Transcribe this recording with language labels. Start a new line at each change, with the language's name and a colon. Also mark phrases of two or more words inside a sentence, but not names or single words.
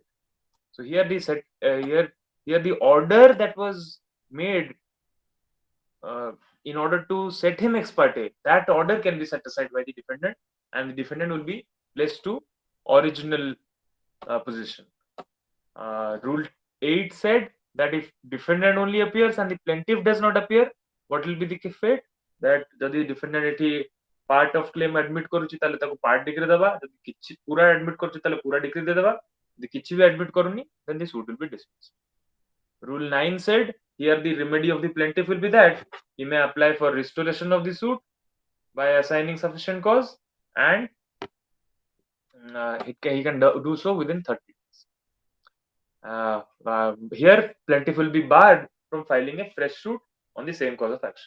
English: So here the order that was made uh, in order to set him ex parte, that order can be set aside by the defendant, and the defendant will be placed to original position. Rule 8 said that if defendant only appears and the plaintiff does not appear, what will be the fate?
Odia: That ଯଦି defendant ଏଠି
English: part of claim admit
Odia: କରୁଛି ତାହେଲେ ତାକୁ
English: part degree
Odia: ଦେବା, ଯଦି କିଛି ପୁରା admit କରୁଛି ତାହେଲେ ପୁରା degree ଦେଇଦେବା, ଯଦି କିଛି ବି admit କରୁନି,
English: then the suit will be dismissed. Rule 9 said here the remedy of the plaintiff will be that he may apply for restoration of the suit by assigning sufficient cause, and he can do so within 30 days. Here, plaintiff will be barred from filing a fresh suit on the same cause of action.